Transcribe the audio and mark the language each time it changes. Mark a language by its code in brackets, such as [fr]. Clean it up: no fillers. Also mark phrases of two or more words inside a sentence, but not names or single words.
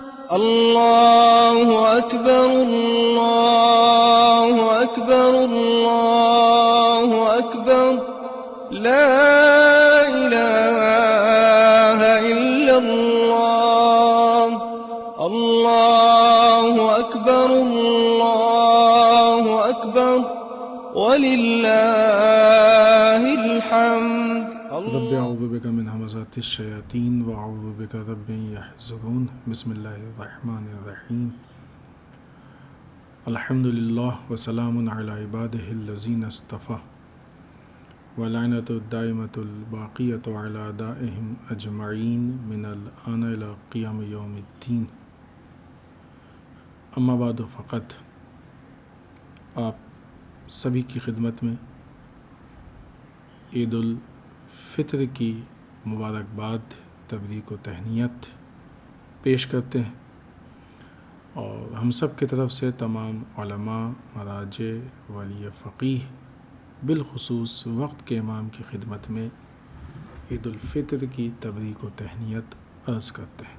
[ar] اللہ اکبر اللہ اکبر اللہ اکبر لا الہ الا اللہ اللہ اکبر اللہ اکبر وللہ الحمد رب اعوذ بک من همزات الشیاطین واعوذ بک رب یحضرون بسم اللہ الرحمن الرحیم الحمد للہ وسلام علی عبادہ الذین اصطفى ولعنۃ الدائمۃ الباقیۃ علی اعدائہم اجمعین من الآن الی قیام یوم الدین اما بعد [ur] فقط آپ سبھی کی خدمت میں عید الفطر کی مبارکباد تبریک و تہنیت پیش کرتے ہیں اور ہم سب کی طرف سے تمام علماء مراجع ولی فقیہ بالخصوص وقت کے امام کی خدمت میں عید الفطر کی تبریک و تہنیت عرض کرتے ہیں۔